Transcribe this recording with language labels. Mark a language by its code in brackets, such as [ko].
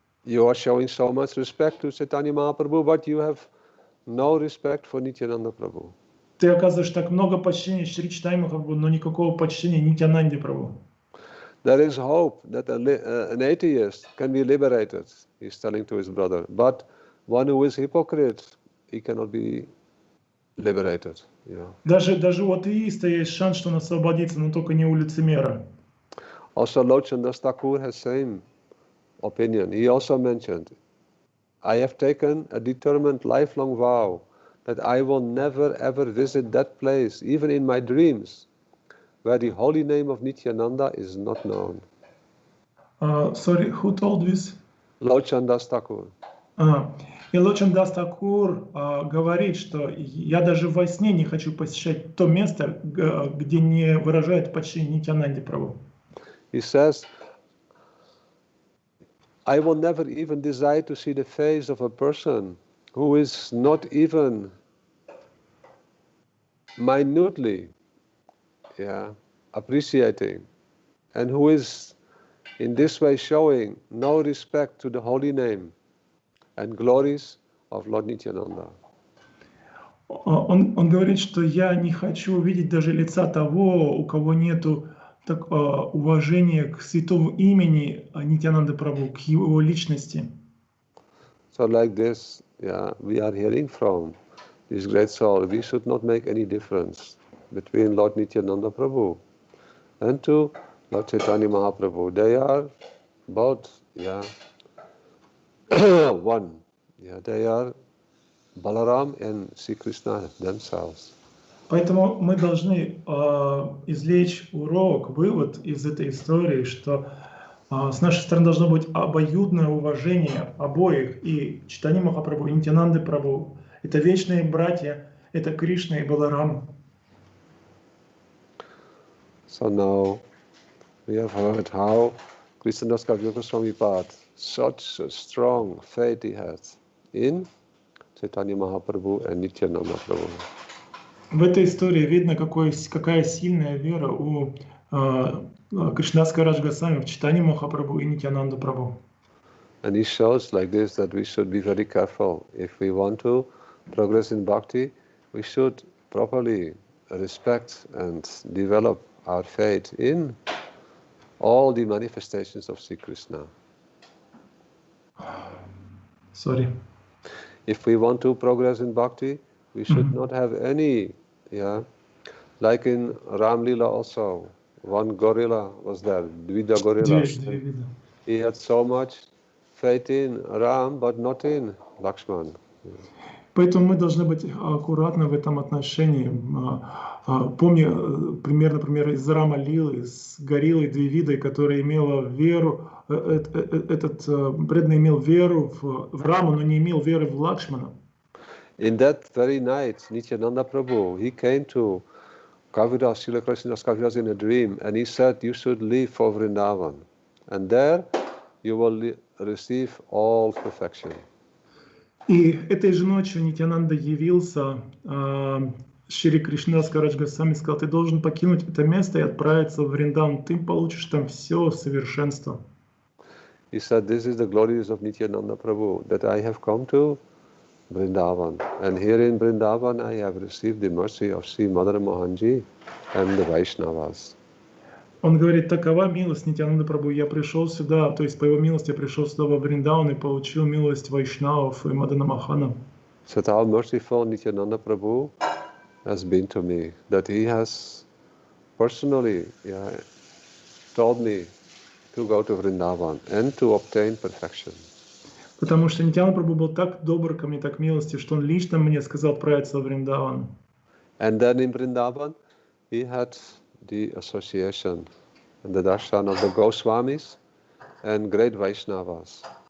[en] You are showing so much respect to Chaitanya Mahaprabhu, but you have no respect for Nityananda Prabhu. [ru] Ты оказываешь так много почтения Шри Чайтанье Махапрабху, но никакого почтения Нитьянанде Прабху. [en] There is hope that an atheist can be liberated, he's telling to his brother. But one who is hypocrite, he cannot be liberated. Yeah. [ru] Даже у атеиста есть шанс, что он освободится, но только не у лицемера. [en] Also, Lord Chandas Thakur has same opinion. He also mentioned, I have taken a determined lifelong vow that I will never ever visit that place, even in my dreams, where the holy name of Nityananda is not known. Sorry, who told this? Lord Chandas Thakur. [ru] И Лорд Чандас Такур говорит, что я даже во сне не хочу посещать то место, где не выражают почтение Нитьянанде Прабху. [en] He says, I will never even desire to see the face of a person who is not even minutely appreciating and who is in this way showing no respect to the holy name and glories of Lord Nityananda. [ru] Он говорит, что я не хочу увидеть даже лица того, у кого нету уважения к святому имени Нитьянанды Прабху, к его личности. [en] So like this, we are hearing from this great soul. We should not make any difference between Lord Nityananda Prabhu and to Lord Chaitanya Mahaprabhu. They are both, one. Yeah, they are Balaram and Sri Krishna themselves. [ru] Поэтому мы должны извлечь урок, вывод из этой истории, что с нашей стороны должно быть обоюдное уважение обоих, и Чайтанья Махапрабху, и Нитьянанды Прабху. Это вечные братья, это Кришна и Баларам. [en] So now we have heard how Krishnadas Kaviraj Goswami Pad, such a strong faith he has in Chaitanya Mahaprabhu and Nityananda Prabhu. [ru] В этой истории видно, какая сильная вера у Кришнадаса Кавирадж Госвами в Чайтанье Махапрабху и Нитьянанду Прабху. [en] And he shows like this that we should be very careful. If we want to progress in bhakti, we should properly respect and develop our faith in all the manifestations of Sri Krishna. Sorry. If we want to progress in bhakti, we should not have any, like in Ram Lila also, one gorilla was there, Dvida gorilla. He had so much faith in Ram, but not in Lakshman. [ru] Поэтому мы должны быть аккуратны в этом отношении. Помню пример, например, из Рама Лилы, из гориллы Двивидой, которая имела веру, этот преданный имел веру в Раму, но не имел веры в Лакшмана. [en] In that very night, Nityananda Prabhu, he came to Kaviraj, Srila Krishnadas Kaviraj in a dream, and he said you should leave for Vrindavan, and there you will receive all perfection. [ru] И этой же ночью Нитьянанда явился, Шри Кришнадас Кавирадж Госвами сказал, ты должен покинуть это место и отправиться в Вриндаvan, ты получишь там все совершенство. [en] He said, this is the glories of Nityananda Prabhu, that I have come to Vrindavan. And here in Vrindavan I have received the mercy of Sri Madan Mohanji and the Vaishnavas. [ru] Он говорит, такова милость Нитьянанда Прабху, я пришел сюда, то есть по его милости я пришел сюда во Вриндаван и получил милость Вайшнавов и Мадана Мохана. [en] So how merciful Nityananda Prabhu has been to me, that he has personally told me to go to Vrindavan and to obtain perfection. [ru] Потому что Нитьянанда Прабху был так добр ко мне, так милости, что он лично мне сказал отправиться в Вриндаван. [en] And then in Vrindavan he had the association and the darshan of the Goswamis and great Vaishnavas.